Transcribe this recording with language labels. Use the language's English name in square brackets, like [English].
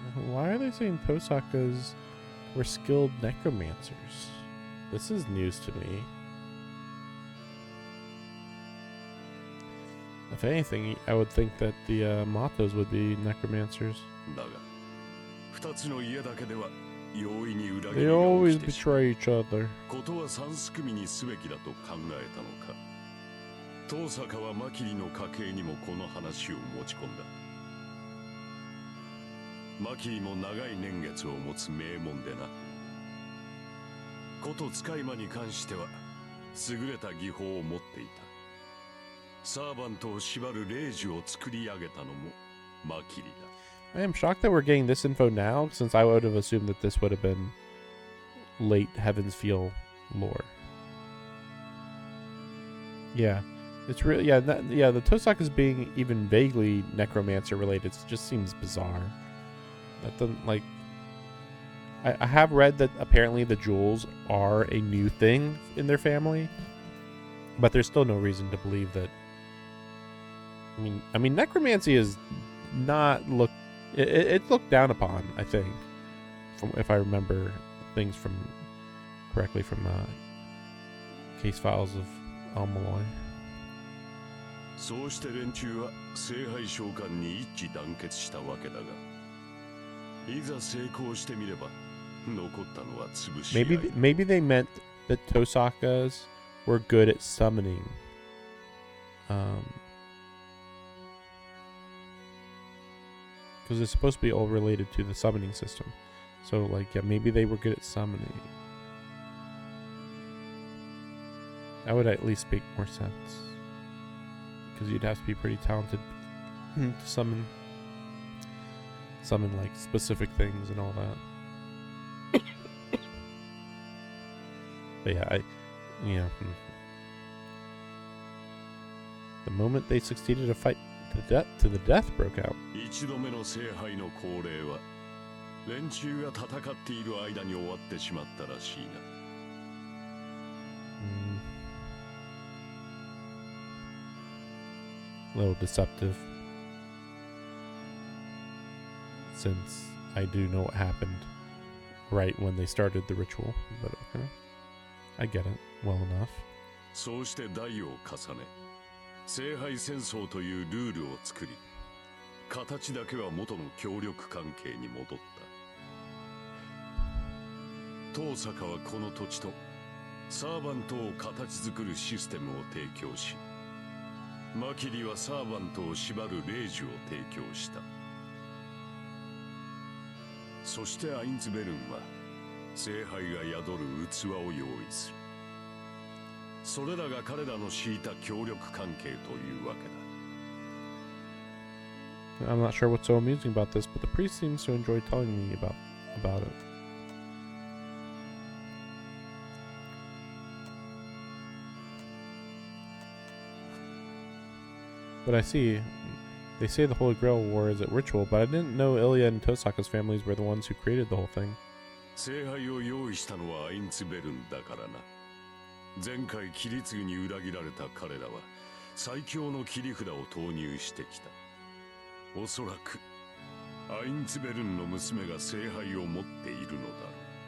[English] Why are they saying Tosakas were skilled necromancers? This is news to me. If anything, I would think that the Matos would be necromancers. [Japanese] だが、二つの家だけでは容易に裏切 [English] They [Japanese] りが [English] always [Japanese] 起きてしまう。 [English] betray each other. [Japanese] ことは三すくみにすべきだと考えたのか。遠坂はマキリの家系にもこの話を持ち込んだ。マキリも長い年月を持つ名門でな。こと使い魔に関しては優れた技法を持っていた。サーバントを縛る霊樹を作り上げたのもマキリだ。 [English] I am shocked that we're getting this info now, since I would have assumed that this would have been late Heaven's Feel lore. Yeah, it's really the Tosakas being even vaguely necromancer related just seems bizarre. That doesn't like. I have read that apparently the jewels are a new thing in their family, but there's still no reason to believe that. I mean, necromancy is not looked. It's looked down upon, I think, from if I remember things from correctly from case files of Almaloy. [Japanese] そうして連中は聖杯召喚に一致団結したわけだが、いざ成功してみれば残ったのは潰し合い。 [English] Maybe they meant that Tosakas were good at summoning. Because it's supposed to be all related to the summoning system. So, like, yeah, maybe they were good at summoning. That would at least make more sense. Because you'd have to be pretty talented to summon like specific things and all that. But yeah, the moment they succeeded to fight to the death broke out. [Japanese] 一度目の聖杯の降霊は連中が戦っている間に終わってしまったらしいな。 [English] A little deceptive, since I do know what happened right when they started the ritual, but okay, I get it well enough. [Japanese] そうして代を重ね、聖杯戦争というルールを作り、形だけは元の協力関係に戻った。遠坂はこの土地とサーバントを形作るシステムを提供し、マキリはサーバントを縛る霊樹を提供した。そしてアインツベルンは聖杯が宿る器を用意する。それらが彼らの敷いた協力関係というわけだ。 [English] I'm not sure what's so amusing about this, but the priest seems to enjoy telling me about it. But I see, they say the Holy Grail War is a ritual, but I didn't know Ilya and Tosaka's families were the ones who created the whole thing. [Japanese] 聖杯を用意したのはアインツベルンだからな。前回キリツグに裏切られた彼らは最強の切り札を投入してきた。おそらくアインツベルンの娘が聖杯を持っているのだろう。